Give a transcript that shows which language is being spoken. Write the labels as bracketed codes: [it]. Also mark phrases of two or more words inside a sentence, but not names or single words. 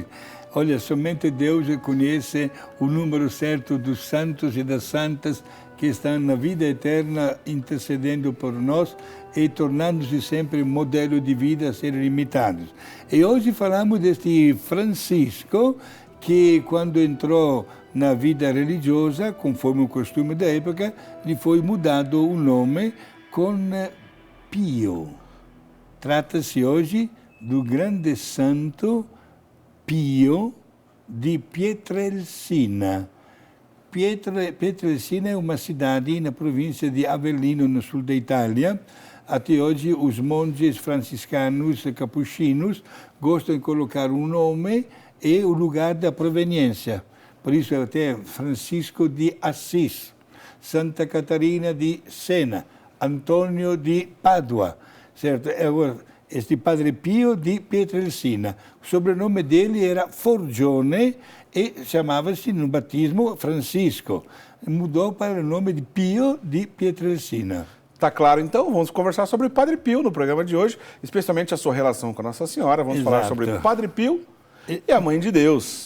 [pt] Olha, somente Deus conhece o número certo dos santos e das santas que estão na vida eterna intercedendo por nós e tornando-se sempre modelo de vida a serem imitados. E hoje falamos deste Francisco que, quando entrou na vida religiosa, conforme o costume da época, lhe foi mudado o nome com Pio. Trata-se hoje do grande santo Pio di Pietrelcina. Pietrelcina é uma cidade na província de Avellino, no sul da Itália. Até hoje, os monges franciscanos capuchinos gostam de colocar o nome e o lugar da proveniência. Por isso, até Francisco de Assis, Santa Catarina di Siena, Antonio di Padua, certo? Este Padre Pio di Pietrelcina. O sobrenome dele era Forgione e chamava-se no batismo Francisco. Mudou para o nome de Pio di Pietrelcina. Tá claro, então, vamos conversar sobre o Padre Pio no programa de hoje, especialmente a sua relação com a Nossa Senhora. Vamos falar sobre o Padre Pio e a Mãe de Deus.